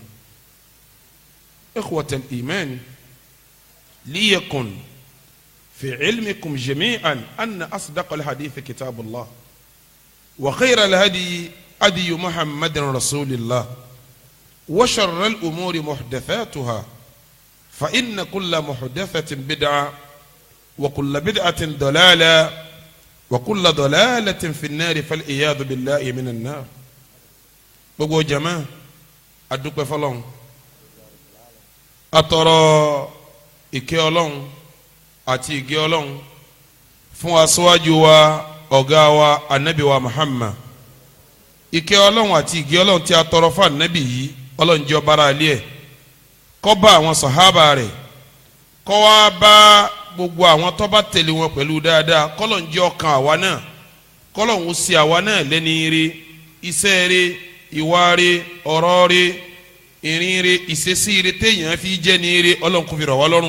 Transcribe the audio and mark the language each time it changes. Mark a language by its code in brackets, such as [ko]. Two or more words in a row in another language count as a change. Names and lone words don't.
[ar] إخوة الإيمان ليكن في علمكم جميعا أن أصدق الحديث كتاب الله وخير الهدي هدي محمد رسول الله وشر الأمور محدثاتها فإن كل محدثة بدعة وكل بدعة ضلالة وكل ضلالة في النار فالعياذ بالله من النار. [yo] gbogbo jama adúpẹ́ fọ́lọ́run atọrọ ìkẹ́ Ọlọ́run àti ìgẹ́ Ọlọ́run fún aṣáájú wa ọ̀gá wa anabi wa Muhammad. Ìkẹ́ Ọlọ́run àti ìgẹ́ Ọlọ́run tí a tọrọ fún anabi yìí Ọlọ́run jẹ́ ọba ara ilé ẹ̀ kó bá àwọn sàhábà rẹ̀ kó wá bá gbogbo àwọn tó bá tẹ̀lé wọn pẹ̀lú dáadáa kọ́lọ̀ ń jẹ́ ọkàn àwa náà kọ́lọ̀ ń ṣe àwa náà lẹ́ni ire iṣẹ́ ire ìwà ire ọ̀rọ̀ ire ìrìn ire ìṣesí ire téèyàn fi jẹ́ ní ire Ọlọ́run kò fi rọ̀ wá lọ́rùn.